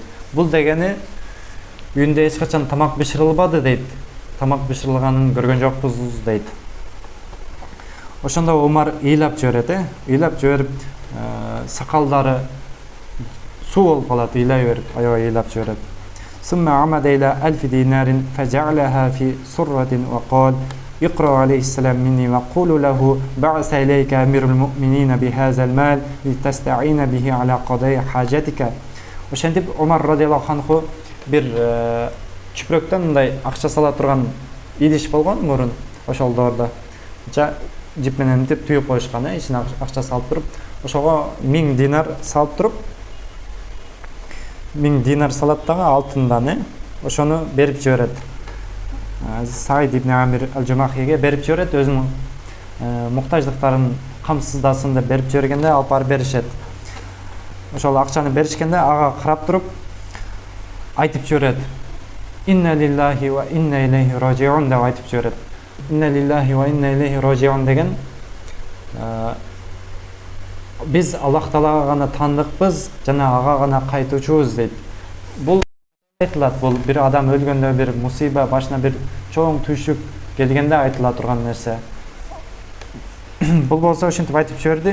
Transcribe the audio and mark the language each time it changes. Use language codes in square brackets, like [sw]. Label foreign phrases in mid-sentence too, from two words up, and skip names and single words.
[ky] Бул дегени үйүндө эч качан тамак бышырылбады дейт. Тамак бышырылганын көргөн жокпуз дейт. Ошондо Омар ыйлап жиберет, ыйлап жиберип, сакалдары суу болуп калат, ыйлай берип, аябай ыйлап жиберет. [ar] ثم عمد إلى 1000 دينار فجعلها في صرة وقال اقرأ عليه السلام مني وقولوا له بعث إليك أمير المؤمنين بهذا المال لتستعين به على قضاء حاجتك. [ky] Ошентип Омар [ar] رضي الله عنه [ky] бир чүпрөктөн мындай акча сала турган идиш болгон мурун ошол доордо. Жип менен деп түйүп коюшкан, ичине акча салып туруп, ошого 1000 динар салып туруп, 1000 динар салат дагы алтындан, ошону берип жиберет. Саид ибн Амир ал-Жумахиге берип жиберет, өзүнүн муктаждыктарын камсыздасын деп берип жибергенде алып барып беришет. Ошол акчаны беришкенде ага карап туруп айтып жиберет: [ar] إنا لله وإنا إليه راجعون [ky] деп айтып жиберет. [ar] إنا لله وإنا إليه راجعون [ky] деген биз Аллах Таалага гана таандыкпыз жана ага гана кайтуучубуз дейт. Бул айтылат, бул бир адам өлгөндө, бир мусиба, башына бир чоң түйшүк келгенде айтыла турган нерсе. Бул болсо ошентип айтып жиберди.